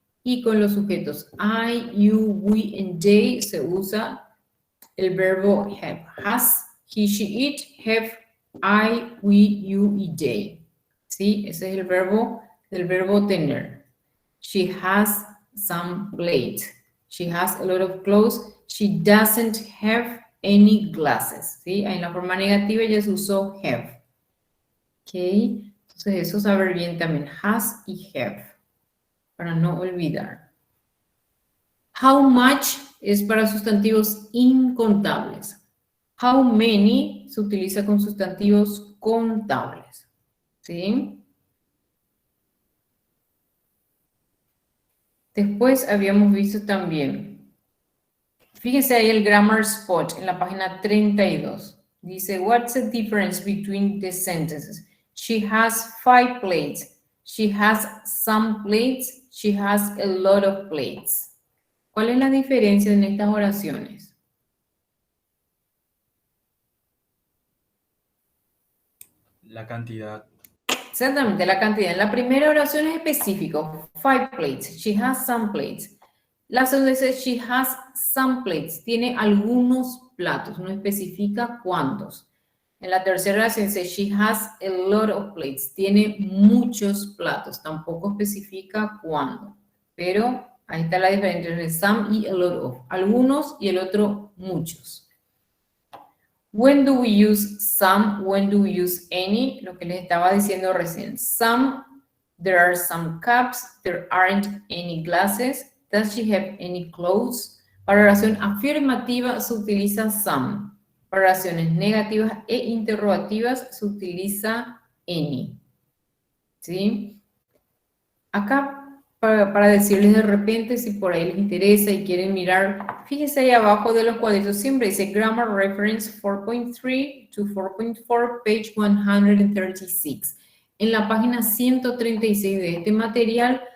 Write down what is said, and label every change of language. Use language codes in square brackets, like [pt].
[es] Y con los sujetos [en] I, you, we, and they, [es] se usa el verbo have. [en] Has, he, she, it, have, I, we, you y they. ¿Sí? [es] Ese es el verbo del verbo tener. [en] She has some plates. She has a lot of clothes. She doesn't have any glasses. [es] ¿Sí? En la forma negativa ya se usó have. ¿Ok? Entonces eso saber bien también. Has y have. Para no olvidar. [en] How much [es] es para sustantivos incontables. [en] How many [es] se utiliza con sustantivos contables. ¿Sí? Después habíamos visto también, fíjese ahí el grammar spot en la página 32. [en] Dice, what's the difference between the sentences? She has 5 plates. She has some plates. She has a lot of plates. [es] ¿Cuál es la diferencia en estas oraciones? La cantidad. Exactamente, la cantidad. En la primera oración es específico. [en] 5 plates. She has some plates. [es] La segunda dice, [en] she has some plates. [es] Tiene algunos platos. No especifica cuántos. En la tercera oración dice, [en] she has a lot of plates. [es] Tiene muchos platos. Tampoco especifica cuándo. Pero ahí está la diferencia entre some y a lot of. Algunos y el otro muchos. [en] When do we use some? When do we use any? [es] Lo que les estaba diciendo recién. [en] Some, there are some cups. There aren't any glasses. Does she have any clothes? [es] Para oración afirmativa se utiliza some. Para oraciones negativas e interrogativas se utiliza any. ¿Sí? Acá, para decirles de repente, si por ahí les interesa y quieren mirar, fíjense ahí abajo de los cuadritos, siempre dice Grammar Reference 4.3 to 4.4, page 136. En la página 136 de este material